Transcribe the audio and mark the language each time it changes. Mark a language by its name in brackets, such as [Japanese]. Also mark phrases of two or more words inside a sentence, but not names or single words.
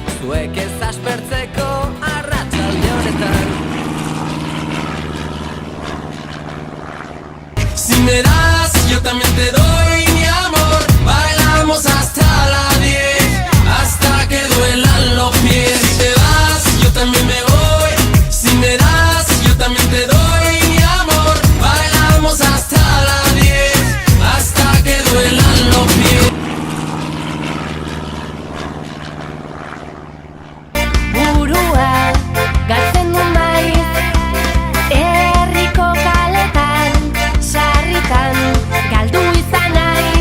[Basque] zuek ez aspertzeko arratsalde honetan. [Spanish] Si me das, yo también te doy mi amor. Bailamos hasta las 10, hasta que duelan los pies. Si te vas, yo también me voy. Si me das, yo también te doy mi amor. Bailamos hasta las 10, hasta que duelan los pies. [Basque] Burua galtzen du maiz, herriko kaletan, sarritan, galdu izan naiz.